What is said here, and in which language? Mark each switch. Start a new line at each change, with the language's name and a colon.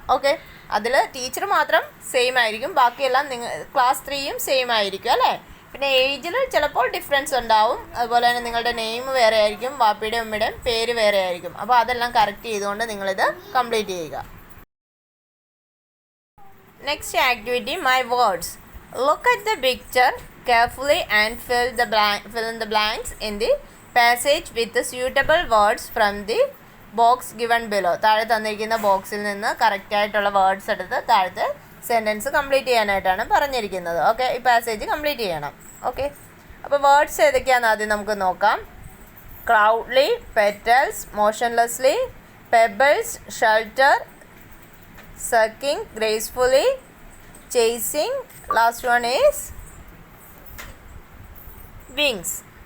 Malayalam: Okay, അതിൽ teacher മാത്രം same ആയിരിക്കും, ബാക്കിയെല്ലാം ക്ലാസ് 3യും സെയിം ആയിരിക്കും അല്ലേ. പിന്നെ ഏജിൽ ചിലപ്പോൾ ഡിഫറൻസ് ഉണ്ടാവും. അതുപോലെ തന്നെ നിങ്ങളുടെ നെയിം വേറെ ആയിരിക്കും, വാപ്പിയുടെയും ഉമ്മയുടെയും പേര് വേറെ ആയിരിക്കും. അപ്പോൾ അതെല്ലാം കറക്റ്റ് ചെയ്തുകൊണ്ട് നിങ്ങളിത് കംപ്ലീറ്റ് ചെയ്യുക.
English: Next activity my words. Look at the picture carefully and fill in the blanks in the passage with the suitable words from the box given below.
Malayalam: താഴെ തന്നിരിക്കുന്ന ബോക്സിൽ നിന്ന് കറക്റ്റായിട്ടുള്ള വേർഡ്സ് എടുത്ത് താഴത്തെ സെൻറ്റൻസ് കംപ്ലീറ്റ് ചെയ്യാനായിട്ടാണ് പറഞ്ഞിരിക്കുന്നത്. ഓക്കെ, ഈ പാസേജ് കംപ്ലീറ്റ് ചെയ്യണം. ഓക്കെ, അപ്പോൾ വേർഡ്സ് ഏതൊക്കെയാണെന്ന് ആദ്യം നമുക്ക് നോക്കാം.
English: Crowdly, petals, motionlessly, pebbles, shelter, sucking, gracefully, chasing, last one is wings.